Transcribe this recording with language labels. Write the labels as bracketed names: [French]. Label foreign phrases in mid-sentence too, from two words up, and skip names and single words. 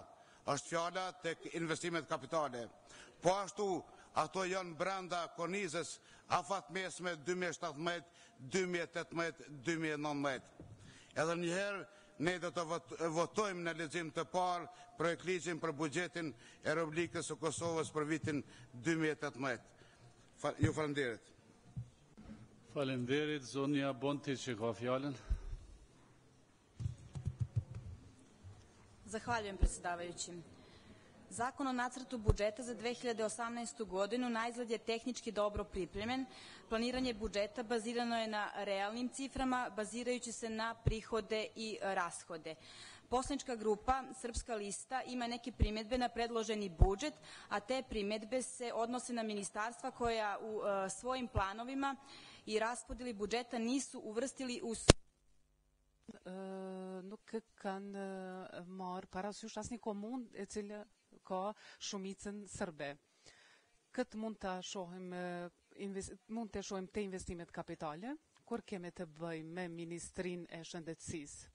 [Albanian] Është fjala tek investimet kapitale. Po ashtu, ato janë brenda kornizës afatmesme 2017-2018-2019. Edhe njëherë, ne do të votojmë në lexim të parë projekt ligjin për buxhetin e Republikës së Kosovës për vitin 2018. Ju falenderit. Falenderit, zonja Bonti që ka fjalën. [Serbian] Zahvaljujem, predsjedavajući. Zakon o nacrtu budžeta za 2018. godinu naizgled je tehnički dobro pripremljen. Planiranje budžeta bazirano je na realnim ciframa, bazirajući se na prihode i rashode. Poslanička grupa Srpska lista ima neke primjedbe na predloženi budžet, a te primjedbe se odnose na ministarstva koja u svojim planovima i raspodeli budžeta nisu uvrstili u [Albanian] nuk kanë marrë parasysh asnjë komunë e cila ka shumicën serbe. Këtë mund të shohim te investimet kapitale, kur kemi të bëjmë me Ministrinë e Shëndetësisë.